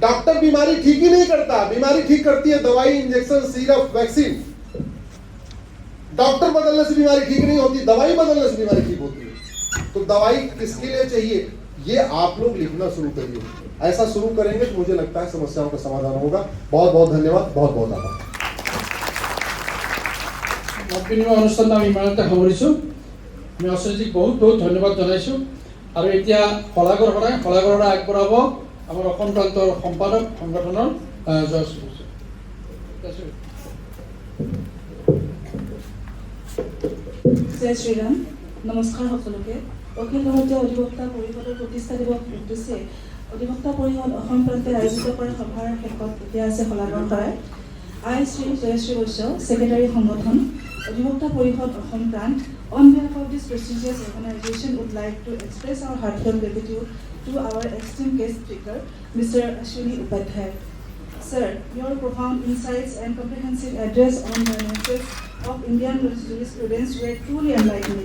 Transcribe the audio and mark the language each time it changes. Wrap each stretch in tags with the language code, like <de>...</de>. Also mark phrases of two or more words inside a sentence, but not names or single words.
<hi>डॉक्टर बीमारी ठीक ही नहीं करता, बीमारी ठीक करती है दवाई, इंजेक्शन, सिरप, वैक्सीन। डॉक्टर बदलने से बीमारी ठीक नहीं होती, दवाई बदलने से बीमारी ठीक होती है। तो दवाई किसके लिए चाहिए, ये आप लोग लिखना शुरू करिए। ऐसा शुरू करेंगे तो मुझे लगता है समस्याओं का समाधान होगा। बहुत बहुत धन्यवाद, बहुत बहुत आभार।</hi> <as>বিনিময় অনুষ্ঠান আমি ইমানতে সামৰিছোঁ। আমি অশ্বজিক বহুত বহুত ধন্যবাদ জনাইছোঁ। আৰু এতিয়া শলাগৰ আগবঢ়াব আমাৰ অসম প্ৰান্তৰ সম্পাদক সংগঠনৰ জয় শ্ৰীৰাম, নমস্কাৰ সকলোকে। অখিল ভাৰতীয় অধিবক্তা পৰিষদৰ প্ৰতিষ্ঠা দিৱস উদ্দেশ্যে অধিবক্তা পৰিষদ অসম প্ৰান্তে আয়োজিত কৰা সভাৰ শেষত এতিয়া আছে শলাগৰ শৰাই।</as> <en>I, Sri Jayashree Vaishya, Secretary সংগঠন, অধিবক্তা পৰিষদ অসম প্ৰান্ত, on behalf of this prestigious organization would like to express our heartfelt gratitude to our esteemed guest speaker, Mr. Ashwini Upadhyay. Sir, your profound insights and comprehensive address on the nuances of Indian jurisprudence were truly enlightening.</en>